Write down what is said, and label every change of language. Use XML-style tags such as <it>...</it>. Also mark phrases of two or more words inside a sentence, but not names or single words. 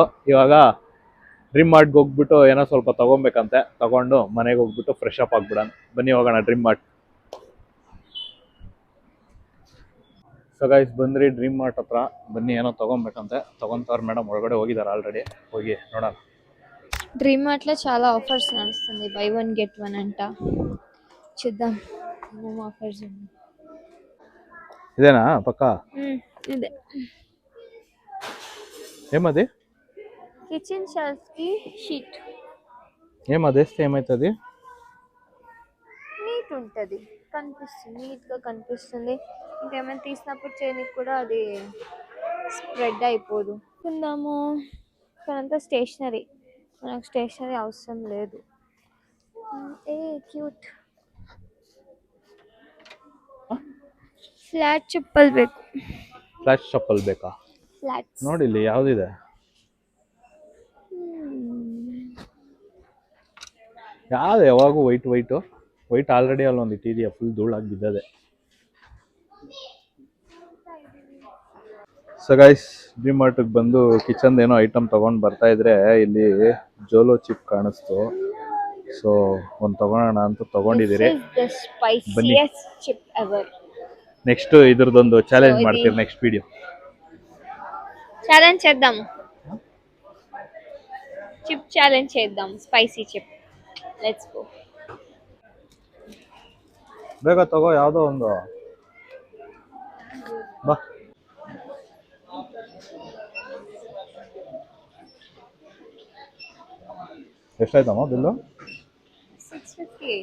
<kn>ಇವಾಗ ಡ್ರೀಮ್ ಮಾರ್ಟ್ಗೆ ಹೋಗ್ಬಿಟ್ಟು ಏನೋ ಸ್ವಲ್ಪ ತೊಗೊಬೇಕಂತೆ. ತೊಗೊಂಡು ಮನೆಗೆ ಹೋಗ್ಬಿಟ್ಟು</kn> <en>fresh up</en> <kn>ಆಗ್ಬಿಡೋಣ. ಬನ್ನಿ ಹೋಗೋಣ ಡ್ರೀಮ್ ಮಾರ್ಟ್.</kn> <en>so guys</en> <kn>ಬಂದ್ರಿ ಡ್ರೀಮ್ ಮಾರ್ಟ್ ಹತ್ರ. ಬನ್ನಿ ಏನೋ ತೊಗೊಬೇಕಂತೆ. ತೊಗೊಂತಾರೆ ಮೇಡಮ್, ಒಳಗಡೆ ಹೋಗಿದ್ದಾರೆ ಆಲ್ರೆಡಿ. ಹೋಗಿ ನೋಡೋಣ.</kn> <te>డ్రీమ్ మార్ట్లో చాలా ఆఫర్స్ నడుస్తుంది,</te> <en>buy 1 get 1</en> <te>అంట. చూద్దాం ఏం ఆఫర్స్ ఉన్నాయి. ఇదేనా పక్క? ఇదే ఏమది?</te> <en>kitchen shelf</en> <te>కి షీట్. ఏమది వేస్తే ఏమవుతుంది? నీట్ ఉంటుంది, కనిపిస్తుంది, నీట్గా కనిపిస్తుంది. ఇంకేమైనా తీసినప్పుడు చేయనికి కూడా అది స్ప్రెడ్ అయిపోదు. కొందాము. ఇక్కడంతా స్టేషనరీ, మనకు స్టేషనరీ అవసరం లేదు.</te> <kn>ఏ</kn> <en>cute flat</en> <kn>ಚಪ್ಪಲ್ ಬೇಕು. ಫ್ಲಾಟ್ ಚಪ್ಪಲ್ ಬೇಕಾ? ಫ್ಲಾಟ್ಸ್ ನೋಡಿ ಇಲ್ಲಿ ಯಾವುದಿದೆ. ಯಾವ್ದು ಯಾವಾಗೂ</kn> <en>white already</en> <kn>ಅಲ್ಲೊಂದು ಇಟ್ಟಿದೆಯಾ, ಫುಲ್ ಧೂಳಾಗಿ ಬಿದ್ದದೆ.</kn> <en>so guys,</en> <kn>ಡ್ರೀಮ್ ಮಾರ್ಟ್ಗೆ ಬಂದು ಕಿಚನ್ ಏನೋ ಐಟಮ್ ತೊಗೊಂಡು ಬರ್ತಾ ಇದ್ರೆ ಇಲ್ಲಿ ಜೋಲೋ ಚಿಪ್ ಕಾಣಿಸ್ತು. ಸೊ ಒಂದು ತೊಗೊಳೋಣ ಅಂತ ತೊಗೊಂಡಿದ್ದೀರಿ. ಬನ್ನಿ, ನೆಕ್ಸ್ಟ್ ಇದ್ರದ್ದೊಂದು ಚಾಲೆಂಜ್ ಮಾಡ್ತೀವಿ</kn> <en>next video.</en> <te>ఛాలెంజ్ చేద్దాం,</te> <en>chip challenge</en> <te>చేద్దాం,</te> <en>spicy chip. Let's go.</en> <kn>ಬೇಗ ತಗೋ, ಯಾವುದೋ ಒಂದು ಬಾ. ಎಷ್ಟಾಯ್ತಮ್ಮ ಬಿಲ್ಲು? 658.</kn>